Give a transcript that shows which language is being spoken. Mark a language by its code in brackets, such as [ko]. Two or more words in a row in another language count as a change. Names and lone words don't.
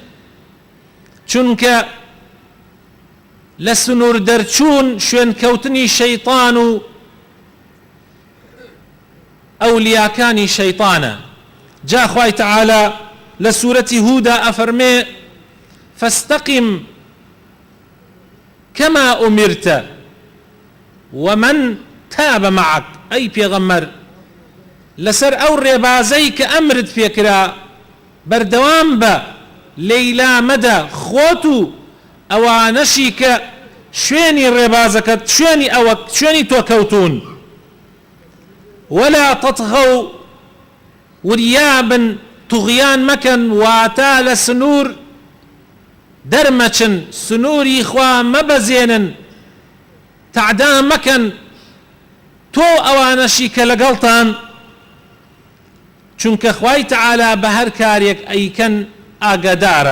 [ckb] چونکە لە سنوور دەرچوون شوێنکەوتنی شەیطان و ئەولیاکانی شەیطانە. جا خوای تەعالە لە سوورەتی هوودا ئەفەرمێ [ar] فاستقم كما أمرت ومن تاب معك. [ckb] ئەی پێغەمبەر لەسەر ئەو ڕێبازەی کە ئەمرت پێکرا بەردەوام بە، لەیلا مەدە، خۆت و ئەوانەشی کە شوێنی ڕێبازەکەت شوێنی ئەوە شوێنی تۆ کەوتون. [ar] ولا تطغوا، [ckb] وریابن توغیان مەکەن، واتە لە سنوور دەرمەچن، سنووری خوا مەبەزێنن، تعدا مەکەن تۆ ئەوانەشی کە لەگەڵتان، چونکە خوای تەعالە بە هەر کارێک ئەیکەن ئاگادارە.